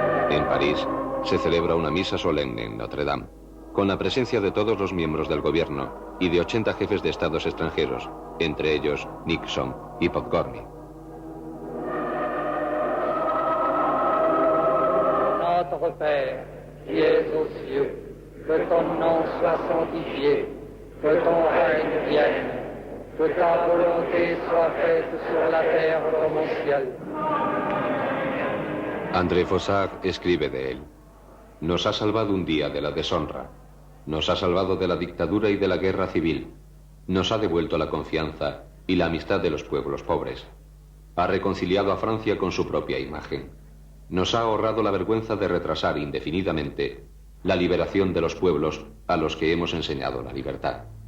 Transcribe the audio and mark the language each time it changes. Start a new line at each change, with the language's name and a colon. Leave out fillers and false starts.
Spanish: En París se celebra una misa solemne en Notre Dame, con la presencia de todos los miembros del gobierno y de 80 jefes de estados extranjeros, entre ellos Nixon y Podgorny.
French: Notre Père, qui es aux cieux, que ton nom soit sanctifié, que ton règne vienne, que ta volonté soit faite sur la terre comme au ciel.
Spanish: André Fossard escribe de él: nos ha salvado un día de la deshonra, nos ha salvado de la dictadura y de la guerra civil, nos ha devuelto la confianza y la amistad de los pueblos pobres, ha reconciliado a Francia con su propia imagen, nos ha ahorrado la vergüenza de retrasar indefinidamente la liberación de los pueblos a los que hemos enseñado la libertad.